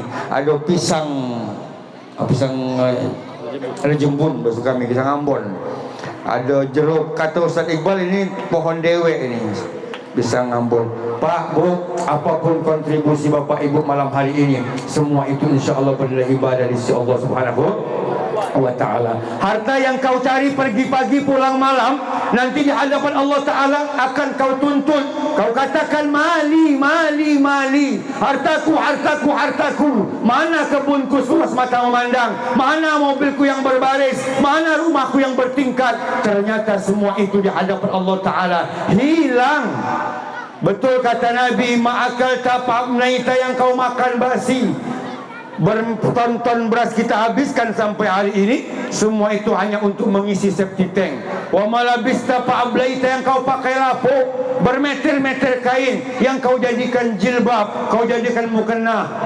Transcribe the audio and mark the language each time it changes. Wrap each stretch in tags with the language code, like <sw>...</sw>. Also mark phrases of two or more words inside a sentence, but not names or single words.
<id>Ada pisang rejembun bahasa kami, pisang Ambon. Ada jeruk, kata Ustaz Iqbal ini pohon dewek ini, pisang Ambon. Pak, Bu, apapun kontribusi Bapak Ibu malam hari ini, semua itu insya-Allah bernilai ibadah di sisi</id> <ar>الله سبحانه وتعالى.</ar> <id>Harta yang kau cari pergi pagi pulang malam, nanti di hadapan Allah Ta'ala akan kau tuntut. Kau katakan</id> <ar>مالي، مالي، مالي,</ar> <id>hartaku, hartaku, hartaku. Mana kebunku seluas mata memandang, mana mobilku yang berbaris, mana rumahku yang bertingkat. Ternyata semua itu di hadapan Allah Ta'ala hilang. Betul kata Nabi,</id> <ar>ما أكلت فأفنيت,</ar> <id>yang kau makan basi. Berton-ton beras kita habiskan sampai hari ini, semua itu hanya untuk mengisi</id> <en>septic tank.</en> <ar>وما لبست فأبليت,</ar> <id>yang kau pakai lapuk, bermeter-meter kain yang kau jadikan jilbab, kau jadikan mukena.</id>